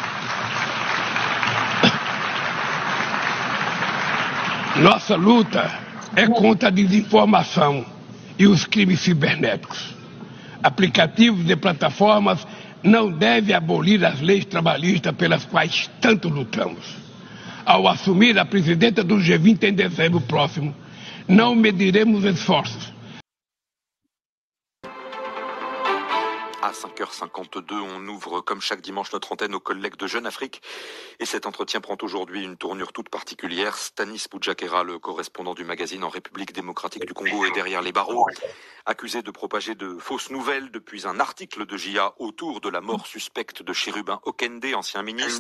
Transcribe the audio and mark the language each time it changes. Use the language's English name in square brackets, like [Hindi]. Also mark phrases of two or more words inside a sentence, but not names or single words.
[Portuguese] Nossa luta é contra a desinformação e os crimes cibernéticos. Aplicativos e plataformas não devem abolir as leis trabalhistas pelas quais tanto lutamos. Ao assumir a presidência do G20 em dezembro próximo, não mediremos esforços. [French] À 5h52, on ouvre comme chaque dimanche notre antenne aux collègues de Jeune Afrique. Et cet entretien prend aujourd'hui une tournure toute particulière. Stanis Boujakera, le correspondant du magazine en République démocratique du Congo, est derrière les barreaux, accusé de propager de fausses nouvelles depuis un article de JA autour de la mort suspecte de Chérubin Okende, ancien ministre.